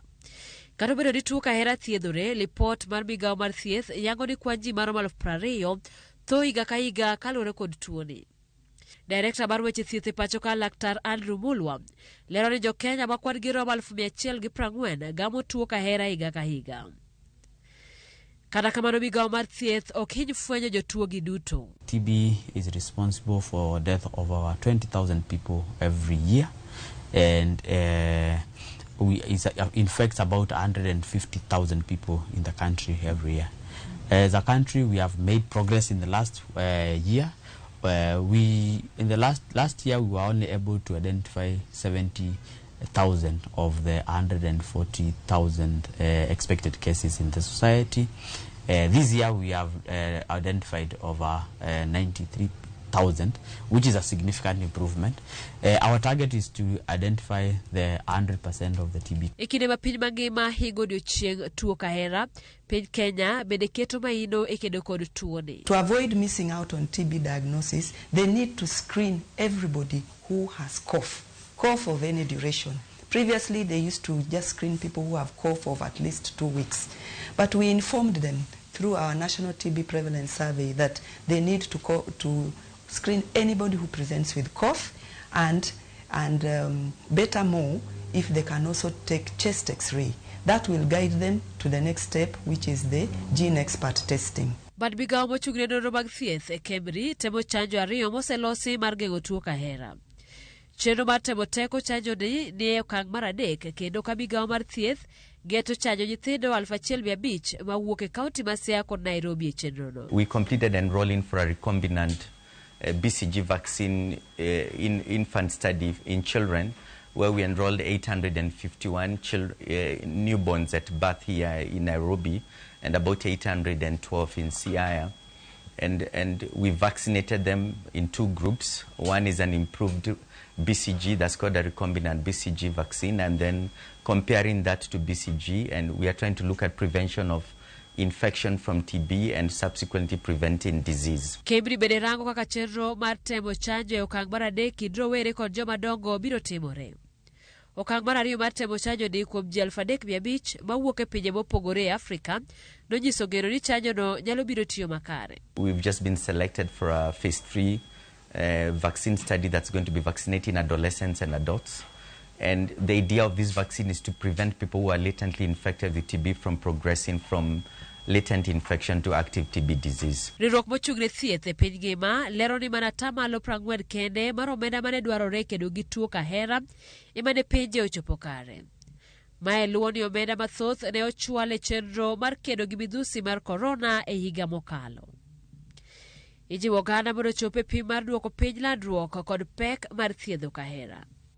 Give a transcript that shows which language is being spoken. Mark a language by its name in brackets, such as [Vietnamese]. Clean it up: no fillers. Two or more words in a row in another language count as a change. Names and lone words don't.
[Luo (Kenya and Tanzania)] Kata obedo ni tuo kahera thiedhore, lipot mar migawo mar thieth yango ni kwan ji maromo 20,000 tho higa ka higa kaluwore kod tuoni. Direkta mar weche thieth e pacho ka Laktar Andrew Mulwa lero ni Jo-Kenya ma kwan gi romo 140 gamo tuo kahera higa ka higa. Kata kamano migawo mar thieth ok hiny fwenyo jotuo gi duto. [English] TB is responsible for death of over 20,000 people every year, and it infects about 150,000 people in the country every year. As a country, we have made progress in the last year. In the last year, we were only able to identify 70,000 of the 140,000 expected cases in the society. This year we have identified over 93,000, which is a significant improvement. Our target is to identify the 100% of the TB. [Luo (Kenya and Tanzania)] Ikine mapiny mangima hingo odiochieng' tuo kahera, piny Kenya bende keto maino e kedo kod tuoni. [English] To avoid missing out on TB diagnosis, they need to screen everybody who has cough of any duration. Previously, they used to just screen people who have cough of at least 2 weeks. But we informed them through our National TB Prevalence Survey that they need to screen anybody who presents with cough, and better more if they can also take chest X-ray. That will guide them to the next step, which is the gene expert testing. [Luo (Kenya and Tanzania)] But migawo mochung'ne nonro mag thieth e KEMRI temo chanjo 2 moselosi mar geng'o tuo kahera. Chenro mar temo teko chanjo ni e okang' mar 3 kendo ka migawo mar thieth geto chanjo nyithindo 1,500 mawuok e kaunti ma Siaya kod Nairobi e chenro no. [English] We completed enrolling for a recombinant BCG vaccine in infant study in children, where we enrolled 851 newborns at birth here in Nairobi and about 812 in Siaya. And we vaccinated them in 2 groups. One is an improved BCG, that's called a recombinant BCG vaccine, and then comparing that to BCG, and we are trying to look at prevention of infection from TB and subsequently preventing disease. [Luo (Kenya and Tanzania)] KEMRI bende rango kaka chenro mar temo chanjo e okang' mar 3 kind rowere kod jomadongo biro timore. Okang' mar 2 mar temo chanjo ni kuom ji 3,500 mawuok e pinje mopogore e Afrika nonyiso geno ni chanjo no nyalo biro tiyo makare. [English] We've just been selected for a phase 3 vaccine study that's going to be vaccinating adolescents and adults. And the idea of this vaccine is to prevent people who are latently infected with TB from progressing from latent infection to active TB disease. [Luo (Kenya and Tanzania)] Riwruok mochung'ne thieth e piny ngima lero ni mana 40% kende mar omenda mane dwarore kedo gi tuo kahera emane pinje ochopo kare. Mae luwo ni omenda mathoth ne ochwal e chenro mar kedo gi midhusi mar korona e higa mokalo. Ijiwo oganda mondo chope pim mar duoko piny landruok kod pek mar thiedho kahera.